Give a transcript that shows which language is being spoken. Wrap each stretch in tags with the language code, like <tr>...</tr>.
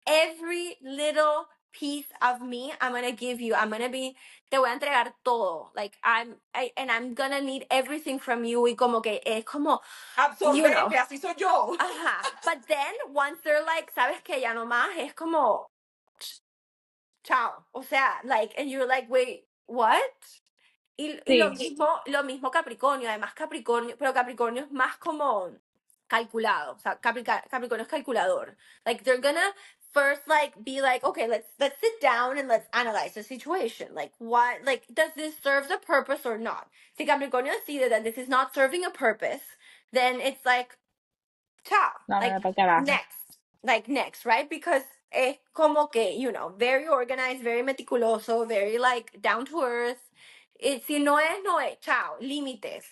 <en>Every little piece of me, I'm gonna give you. I'm gonna be,</en> <es>te voy a entregar todo.</es> <en>Like, and I'm gonna need everything from you.</en> <es>Y como que es como,</es> <en>you know.</en> <es>Absorbente, así soy yo. Ajá.</es> <en>But then, once they're like,</en> <es>sabes que ya no más, es como, chao. O sea,</es> <en>like, and you're like, wait, what?</en> <es>Y sí. lo mismo Capricornio, además Capricornio, pero Capricornio es más como calculado, o sea, Capricornio es calculador.</es> <en>Like they're gonna first like be like, okay, let's sit down and let's analyze the situation. Like what, like does this serve the purpose or not?</en> <es>Si Capricornio decide</es> <en>that this is not serving a purpose, then it's like</en> <es>Chao. Vámonos para carajo.</es> <en>next. Like, next, right? Because</en> <es>es como que,</es> <en>you know, very organized, very meticuloso, very, like, down to earth.</en> <es>Si no es, no es.</es> <en>Chao. Límites.</en>